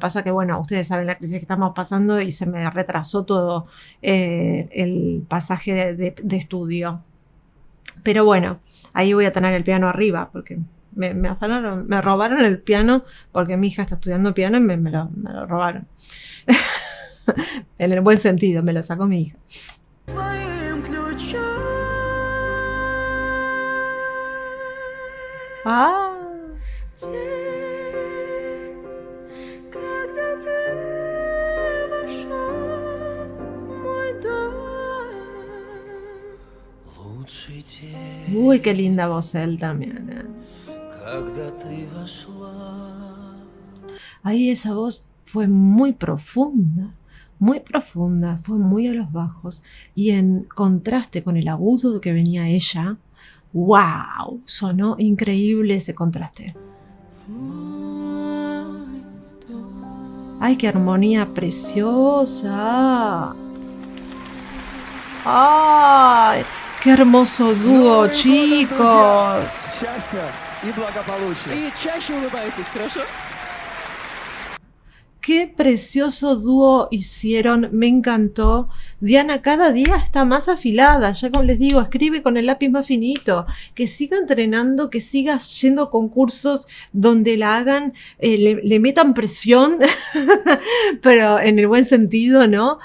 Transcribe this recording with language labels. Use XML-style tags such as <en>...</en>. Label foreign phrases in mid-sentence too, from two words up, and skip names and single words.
<es>Pasa que, bueno, ustedes saben la crisis que estamos pasando y se me retrasó todo el pasaje de estudio. Pero bueno, ahí voy a tener el piano arriba, porque me afanaron, me robaron el piano, porque mi hija está estudiando piano y me lo robaron. En el buen sentido, me lo sacó mi hija.</es> <ru>Своим ключом. Ah, День, когда ты вошел в мой дом. Лучший день,</ru> <es>uy, qué linda voz él también.</es> <ru>когда ты вошла.</ru> <es>Ahí esa voz fue muy profunda, fue muy a los bajos y en contraste con el agudo que venía ella, ¡wow! Sonó increíble ese contraste. ¡Ay, qué armonía preciosa! ¡Ay, qué hermoso dúo, chicos!</es> <ru>Счастья и благополучия. И чаще улыбайтесь, хорошо?</ru> <es>Qué precioso dúo hicieron, me encantó. Diana cada día está más afilada, ya como les digo, escribe con el lápiz más finito, que siga entrenando, que siga yendo a concursos donde la hagan, le metan presión, pero en el buen sentido, ¿no?</es>